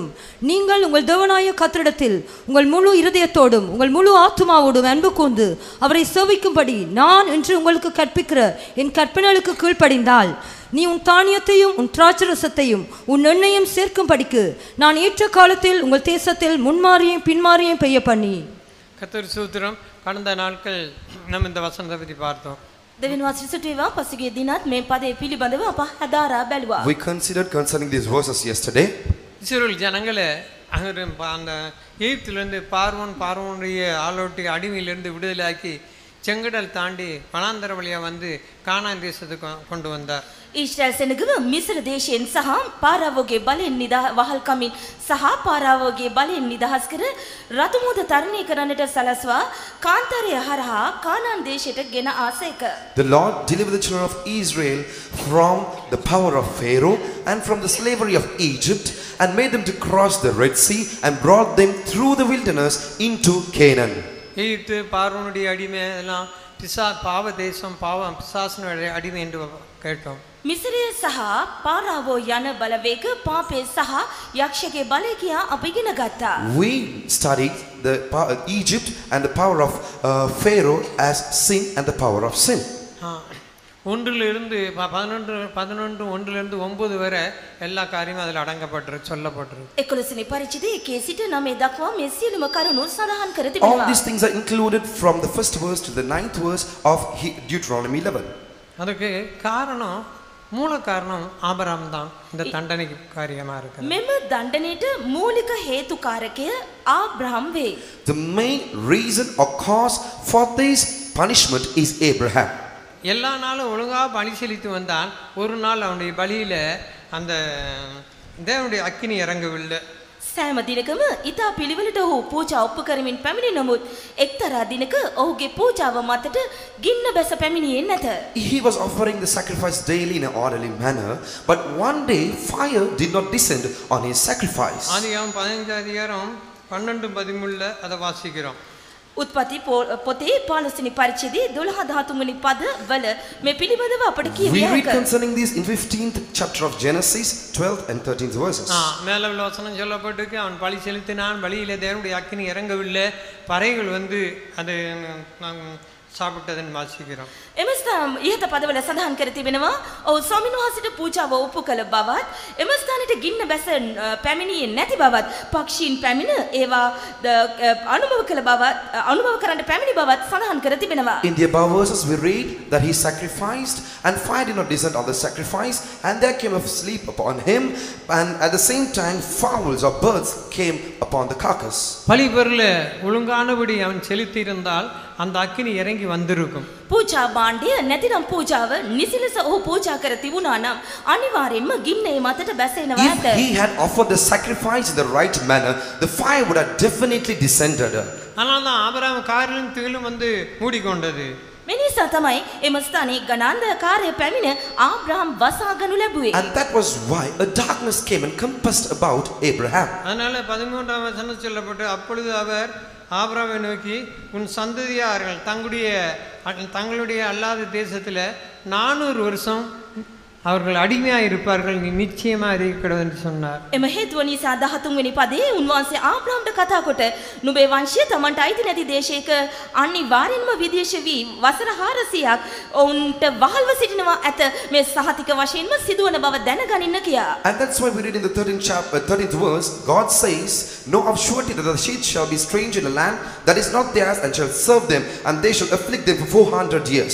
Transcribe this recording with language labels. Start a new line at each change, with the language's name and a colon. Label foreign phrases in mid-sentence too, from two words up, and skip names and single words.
Tamil: நீங்கள் உங்கள் தேவனாய கர்த்தரிடத்தில் உங்கள் முழு இருதயத்தோடும் உங்கள் முழு ஆத்துமாவோடும் அன்பு கூர்ந்து அவரை சேவிக்கும்படி நான் இன்று உங்களுக்கு கற்பிக்கிற என் கற்பனைகளுக்கு கீழ்ப்படிந்தால் நீ உன் தானியத்தையும் உன் திராட்சரசத்தையும் உன் எண்ணெயும் சேர்க்கும்படிக்கு நான் ஏற்ற காலத்தில் உங்கள் தேசத்தில் முன்மாறியும் பின்மாறியும் பெய்ய பண்ணி. கர்த்தர் சூத்திரம் கடந்த நாட்கள் நம்ம இந்த வசனத்தை பற்றி பார்த்தோம்.
Sinhala: දෙවියන් වහන්සේට සුතේවා පසුගිය දිනත් මේ පදේ පිළිබඳව අප හදාරා බැලුවා.
English: We considered concerning these verses yesterday.
Tamil: இஸ்ரவேல் ஜனங்களை அங்கே அந்த எகிப்திலிருந்து பார்வோனுடைய ஆளோட்டி அடிமையிலிருந்து விடுதலையாக்கி செங்கடல் தாண்டி வனாந்தர வழியாக வந்து கானான் தேசத்துக்கு கொண்டு வந்தார்.
Sinhala: ඊශ්‍රායල් සෙනගව මිස්ර දේශයෙන් සහ පාරාවෝගේ බලෙන් වහල් කමින් සහ පාරාවෝගේ බලෙන් නිදහස් කර රතුමුද තරණය කරන්නට සලස්වා කාන්තාරය හරහා කානාන් දේශයට ගෙන ආසේක.
English: The Lord delivered the children of Israel from the power of Pharaoh and from the slavery of Egypt and made them to cross the Red Sea and brought them through the wilderness into Canaan.
Tamil: எகிப்து பார்வோனுடைய அடிமை எல்லாம் பாவ தேசம் பாவம் பிசாசினுடைய அடிமை என்று கேட்டோம்.
Sinhala: මිස්රය සහ පාරාවෝ යන බලවේග පාපේ සහ යක්ෂගේ බලය කියා අපි ඉගෙන ගත්තා.
English: We studied the Egypt and the power of Pharaoh as sin and the power of sin.
Tamil: ஒன்றிலிருந்து 11 9 வரை எல்லா காரியமும் அதில் அடங்கப்பட்டிருக்கு சொல்லப்பட்டிருக்கு.
Sinhala: 11 වෙනි පරිච්ඡේදයේ 1 සිට 9 දක්වා මේ සියලුම කරුණු සඳහන් කර
English: All
Sinhala: තිබෙනවා.
English: these things are included from the first verse to the 9th verse of Deuteronomy 11.
Tamil: அதுக்கு காரணம் மூல காரணம் ஆபிரகாம் தான் இந்த தண்டனைக்கு காரியமா இருக்கு.
Sinhala: මෙම දණ්ඩනයට මූලික හේතුකාරකය ආබ්‍රහම් වේ.
English: The main reason or cause for this punishment is Abraham.
Tamil: எல்லா நாளும் ஒழுங்காக பலி செலுத்தி வந்தான். ஒரு நாள் அவனுடைய பலியில அந்த தேவனுடைய அக்கினி இறங்கவில்லை.
Sinhala: සෑම දිනකම ඊතා පිළිවෙලට ඔහු පූජා ඔප්පු කරමින් පැමිණි නමුත් එක්තරා දිනක ඔහුගේ පූජාව මතට ගින්න බැස පැමිණියේ නැත.
English: He was offering the sacrifice daily in an orderly manner, but one day fire did not descend on his sacrifice.
Tamil: ஆதியாகமம் 15 அதிகாரம் 12 13 அதை வாசிக்கிறோம்.
Sinhala: උත්පත්ති පොතේ 15 පරිච්ඡේදයේ 12 13 පද වල මේ පිළිබඳව අපට
English: We
Sinhala: කියවිය
English: read
Sinhala: හැකියි.
English: concerning this in 15th chapter of Genesis, 12th and 13th verses.
Tamil: மேல உள்ள வசனம் சொல்லப்பட்டிருக்கு, அவன் பலி செலுத்தினான், பலியிலே தேவனுடைய அக்கினி இறங்கவில்லை, பறைகள் வந்து அது சாப்பிட்டதன் வாசிக்கிறோம்.
Sinhala: එමස්ථාන ඉහත පදවල සඳහන් කර තිබෙනවා ඔව් ස්වාමීන් වහන්සේට පූජාව ඔප්පු කළ බවත් එමස්ථානෙට ගින්න බැස පැමිණියේ නැති බවත් පක්ෂීන් පැමිණ ඒවා අනුභව කළ බවත් අනුභව කරන්න පැමිණි බවත් සඳහන් කර තිබෙනවා.
English: In the above verses we read that he sacrificed and fire did not descend on the sacrifice, and there came a sleep upon him, and at the same time fowls or birds came upon the carcass.
Tamil: பலி பொருள ஒழுங்கானபடி அவன் செலுத்தி இருந்தால் அந்த அக்கினி இறங்கி வந்திருக்கும்.
Sinhala: පූජා භාණ්ඩය නැතිනම් පූජාව නිසිලස ඔහු පූජා කර තිබුණා නම් අනිවාර්යෙන්ම ගින්න ඒ මතට බැසෙනවා
English: If
Sinhala: ඇත.
English: he had offered the sacrifice in the right manner, the fire would have definitely descended.
Tamil: ஆனால் தான் ஆபிரகாம் காரிலும் திகிலும் வந்து மூடிக்கொண்டது.
Sinhala: මේ නිසා තමයි එම ස්ථානයේ ගණාන්ධකාරය පැමිණ ආබ්‍රහම් වසාගනු ලැබුවේ.
English: And that was why a darkness came and compassed about Abraham.
Tamil: அதனால 13ஆம் வசனம் சொல்லப்பட்டு, அப்பொழுது அவர் ஆபிரகாமை நோக்கி, உன் சந்ததியார்கள் தங்களுடைய அல்லாத தேசத்தில் 400 வருஷம் அவர்கள் அடிமையாக இருப்பார்கள், நீ நிச்சயமாக அறிவிக்கக்கூடாது என்று சொன்னார்.
Sinhala: එම හේතුව නිසා 13 වෙනි පදයේ උන්වහන්සේ ආබ්‍රහම්ට කතා කොට නුඹේ වංශය තමන්ට අයිති නැති දේශයක අනිවාර්යෙන්ම විදේශ වී වසර 400ක් ඔවුන්ට වහල්ව සිටිනවා ඇත මේ සහතික වශයෙන්ම සිදුවන බව දැනගනින්න කියා.
English: And that's why we read in the 13th verse, God says, know of surety that the sheep shall be strange in a land that is not theirs, and shall serve them, and they shall afflict them for 400 years.